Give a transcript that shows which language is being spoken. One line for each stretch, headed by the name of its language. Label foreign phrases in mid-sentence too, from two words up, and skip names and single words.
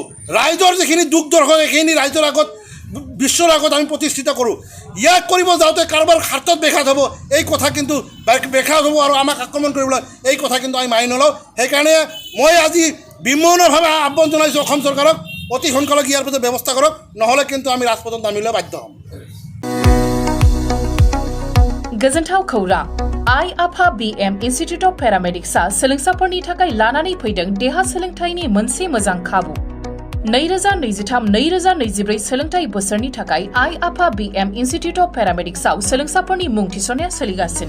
Assamese: ৰাইজৰ যিখিনি দুখ দৰ্শক সেইখিনি ৰাইজৰ আগত বিশ্বৰ আগত আমি প্ৰতিষ্ঠিত কৰোঁ। ইয়াক কৰিব যাওঁতে কাৰোবাৰ স্বাৰ্থত ব্যাঘাত হ'ব, এই কথা কিন্তু ব্যাঘাত হ'ব আৰু আমাক আক্ৰমণ কৰিবলৈ এই কথা কিন্তু আমি মানি নলওঁ। সেইকাৰণে মই আজি বিমৌনভাৱে আহ্বান জনাইছোঁ অসম চৰকাৰক, অতি সোনকালে ইয়াৰ প্ৰতি ব্যৱস্থা কৰক, নহ'লে কিন্তু আমি ৰাজপথত নামিবলৈ বাধ্য হ'ম।
Bodo: गोजोनथाव खौरां आइ आफा BM इन्स्टिट्यूट अफ पेरामेडिक्सआ सोलोंसाफोरनि थाखाय लानानै फैदों देहा सोलोंथायनि मोनसे मोजां खाबु। 2023-2024 सोलोंथाय बोसोरनि थाखाय आइ आफा BM इन्स्टिट्यूट अफ पेरामेडिक्सआव सोलोंसाफोरनि मुं थिसननाया सोलिगासिनो।